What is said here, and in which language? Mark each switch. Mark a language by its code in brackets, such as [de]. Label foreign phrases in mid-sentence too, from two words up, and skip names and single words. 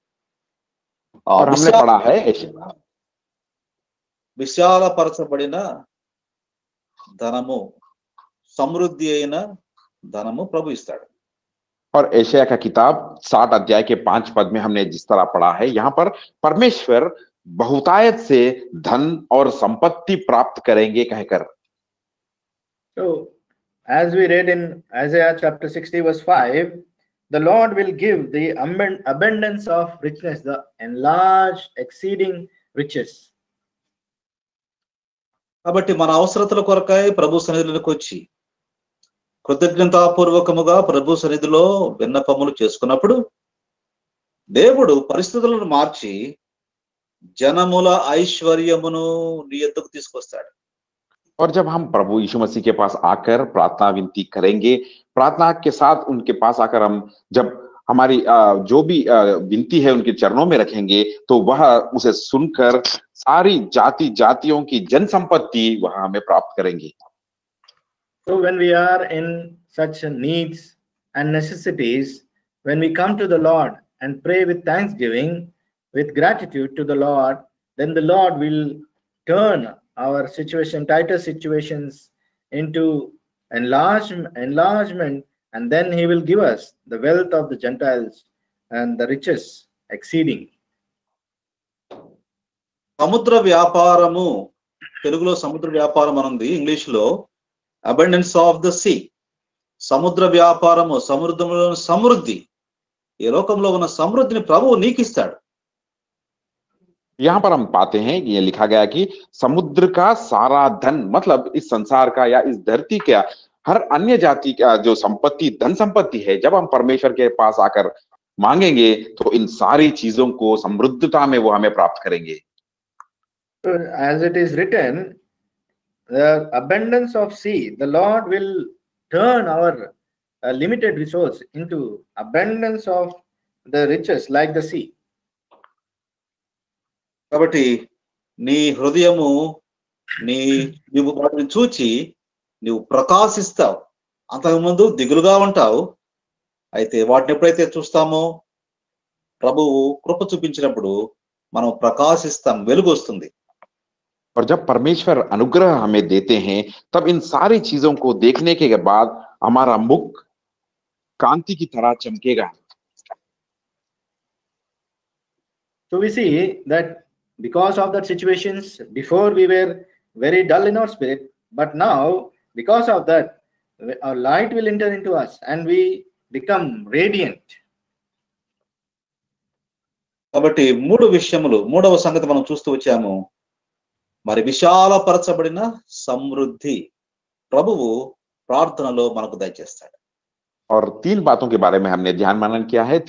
[te] విశాలపరచబడిన ధనము, సమృద్ధి అయిన ధనము ప్రభు ఇస్తాడు. [hi] और एशिया का किताब 60 अध्याय के 5 पद में हमने जिस तरह पढ़ा है, यहाँ पर परमेश्वर बहुतायत से धन और संपत्ति प्राप्त करेंगे कहकर. [en] So, as we read in Isaiah chapter 60 verse 5, the Lord will give the abundance of richness, the enlarged, exceeding riches. [te] కాబట్టి మన అవసరతల కొరకై ప్రభు సన్నిధిలోకి వచ్చి కృతజ్ఞతాపూర్వకముగా ప్రభు సన్నిధిలో విన్నపములు చేసుకున్నప్పుడు దేవుడు పరిస్థితులను మార్చి జనముల ఐశ్వర్యమును నీ యొద్దకు తీసుకొస్తాడు. [hi] और जब हम प्रभु यीशु मसीह के पास आकर प्रार्थना विनती करेंगे, प्रार्थना के साथ उनके पास आकर हम जब हमारी जो भी विनती है उनके चरणों में रखेंगे, तो वह उसे सुनकर सारी जाति जातियों की जन संपत्ति वह हमें प्राप्त करेंगे. [en] So when we are in such needs and necessities, when we come to the Lord and pray with thanksgiving, with gratitude to the Lord, then the Lord will turn our situation, tighter situations, into enlargement, and then he will give us the wealth of the Gentiles and the riches exceeding. [te] సముద్ర వ్యాపారము, తెలుగులో సముద్ర వ్యాపారం అనుంది, ఇంగ్లీష్ లో [en] abundance of the sea. [te] సముద్ర వ్యాపారము, సముద్రంలో సమృద్ధి, ఈ లోకంలో ఉన్న సమృద్ధిని ప్రభువు నీకు ఇస్తాడు. [hi] यहाँ पर हम पाते हैं कि ये लिखा गया कि समुद्र का सारा धन, मतलब इस संसार का या इस धरती का हर अन्य जाति का जो संपत्ति, धन संपत्ति है, जब हम परमेश्वर के पास आकर मांगेंगे तो इन सारी चीजों को समृद्धता में वो हमें प्राप्त करेंगे. [en] As it is written, the abundance of sea, the Lord will turn our limited resource into abundance of the riches like the sea. [te] కాబట్టి నీ హృదయము, నీవు వాటిని చూచి నువ్వు ప్రకాశిస్తావు. అంతకుముందు దిగులుగా ఉంటావు. అయితే వాటిని ఎప్పుడైతే చూస్తామో, ప్రభువు కృప చూపించినప్పుడు మనం ప్రకాశిస్తాం, వెలుగు వస్తుంది. [hi] और जब परमेश्वर अनुग्रह हमें देते हैं, तब इन सारी चीजों को देखने के बाद हमारा मुख कांति की तरह चमकेगा. [en] So we see that because of that situations, before we were very dull in our spirit, but now because of that our light will enter into us and we become radiant. [te] కాబట్టి మూడవ సంగతి మనం చూస్తూ వచ్చాము. మరి విశాలపరచబడిన సమృద్ధి ప్రభువు ప్రార్థనలో మనకు దయచేస్తాడు. [hi] और 3 बातों के बारे में हमने ध्यान मनन किया है.